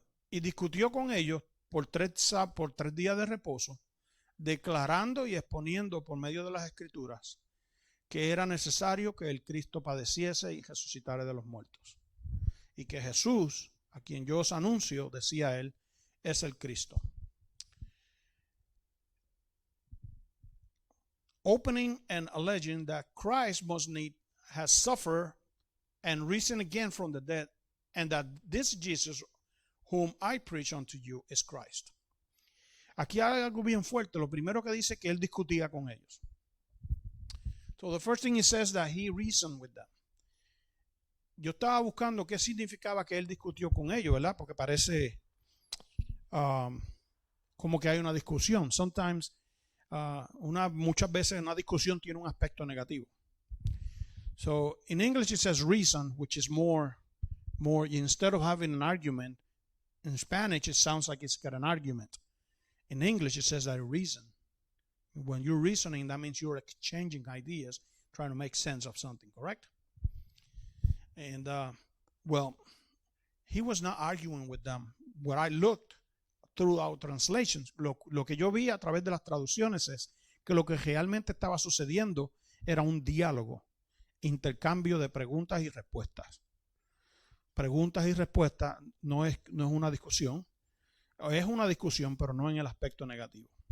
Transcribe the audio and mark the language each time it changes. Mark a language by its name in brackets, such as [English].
[Spanish] Y discutió con ellos por 3 días de reposo, declarando y exponiendo por medio de las escrituras que era necesario que el Cristo padeciese y resucitara de los muertos. Y que Jesús, a quien yo os anuncio, decía él, es el Cristo. [English] Opening and alleging that Christ must need has suffered and risen again from the dead, and that this Jesus whom I preach unto you is Christ. [Spanish] Aquí hay algo bien fuerte. Lo primero que dice que él discutía con ellos. [English] So the first thing he says that he reasoned with them. [Spanish] Yo estaba buscando qué significaba que él discutió con ellos, ¿verdad? Porque parece como que hay una discusión. [English] Sometimes [Spanish] muchas veces una discusión tiene un aspecto negativo. [English] So in English it says reason, which is more instead of having an argument. In Spanish it sounds like it's got an argument. In English it says that reason. When you're reasoning, that means you're exchanging ideas, trying to make sense of something, correct? And well, he was not arguing with them. What I looked throughout translations, [Spanish] lo que yo vi a través de las traducciones es que lo que realmente estaba sucediendo era un diálogo, intercambio de preguntas y respuestas. Preguntas y respuestas no es una discusión. Es una discusión, pero no en el aspecto negativo.